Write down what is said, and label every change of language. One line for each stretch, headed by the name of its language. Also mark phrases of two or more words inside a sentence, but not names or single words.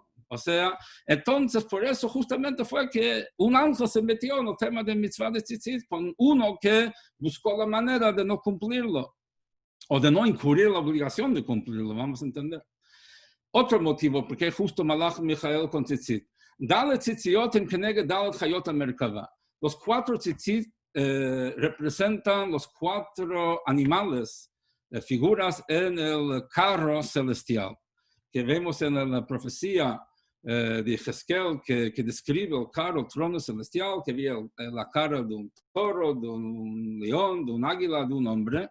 Spanish: O sea, entonces por eso justamente fue que un ángel se metió en el tema de mitzvah de tzitzit con uno que buscó la manera de no cumplirlo, o de no incurrir la obligación de cumplirlo, vamos a entender. Otro motivo, porque justo Malach Mijael con tzitzit.
Hebrew: ד' ציציות הן כנגד ד' חיות המרכבה.
Spanish: Los 4 tzitzit representan los 4 animales, figuras en el carro celestial, que vemos en la profecía de Ezequiel que describe el carro, el trono celestial, que había la cara de un toro, de un león, de un águila, de un hombre.